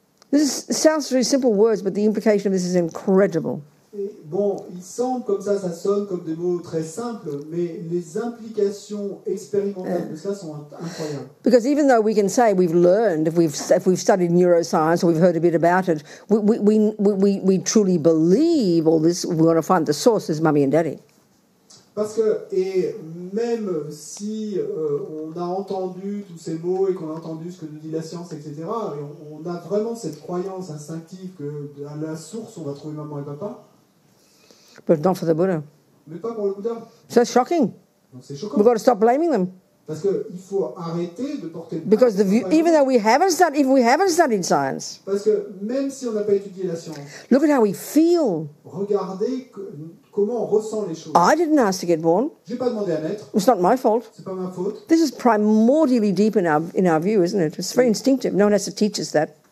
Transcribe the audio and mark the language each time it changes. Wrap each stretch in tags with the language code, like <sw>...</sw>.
<en>This sounds very simple words, but the implication of this is incredible.</en> <fr>Et bon, il semble comme ça sonne comme des mots très simples, mais les implications expérimentales de ça sont incroyables.</fr> <en>Because even though we can say we've learned, if we've studied neuroscience or we've heard a bit about it, we truly believe all this. We want to find the source is mummy and daddy.</en> <fr>Parce que, et même si on a entendu tous ces mots et qu'on a entendu ce que nous dit la science, etc., et on a vraiment cette croyance instinctive que à la source on va trouver maman et papa,</fr> <en>But not for the Buddha.</en> <fr>mais pas pour le Bouddha.</fr> <en>So it's shocking.</en> <fr>Donc c'est choquant.</fr> <en>We've got to stop blaming them.</en> <fr>Parce qu'il faut arrêter de porter le</fr> <en>Because even though we haven't studied science,</en> <fr>parce que même si on n'a pas étudié la science,</fr> <en>look at how we feel.</en> <fr>regardez comment on ressent les choses.</fr> <en>I didn't ask to get born.</en> <fr>J'ai pas demandé à naître,</fr> <en>It's not my fault.</en> <fr>c'est pas ma faute.</fr> <en>This is primordially deep in our view, isn't it? It's very instinctive. No one has to teach us that.</en>